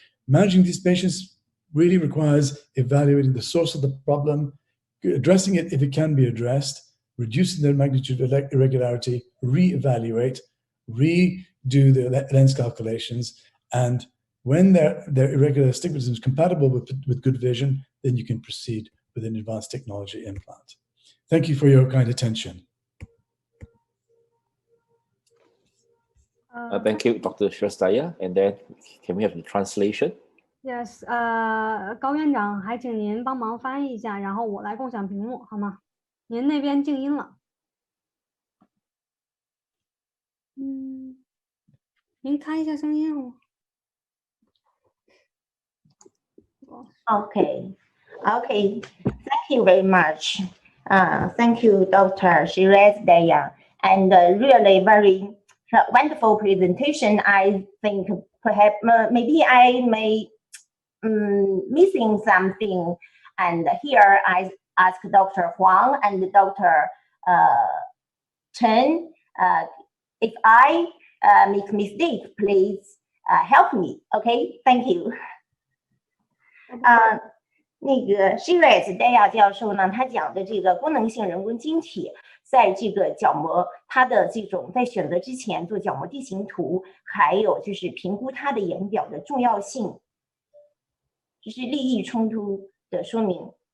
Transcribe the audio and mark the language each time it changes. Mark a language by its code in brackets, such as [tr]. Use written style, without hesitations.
[en] Managing these patients really requires evaluating the source of the problem, addressing it if it can be addressed, reducing the magnitude of irregularity, reevaluate, redo the lens calculations, and when their irregular astigmatism is compatible with good vision, then you can proceed with an advanced technology implant. Thank you for your kind attention. Thank you, Dr. Sheraz Daya. And then can we have the translation? [zh] Yes, 高院长，还请您帮忙翻译一下，然后我来共享屏幕，好吗？您那边静音了。您开一下声音好吗？ [en] Okay. Thank you very much. Thank you, Dr. Sheraz Daya, and really very wonderful presentation. I think perhaps maybe I may missing something, and here I ask Dr. Wong and Dr. Chen if I make mistake, please help me. OK, thank you. [zh] 那个 Sheraz Daya 教授呢，他讲的这个功能性人工晶体，在这个角膜它的这种在选择之前做角膜地形图，还有就是评估它的眼表的重要性，就是利益冲突的说明。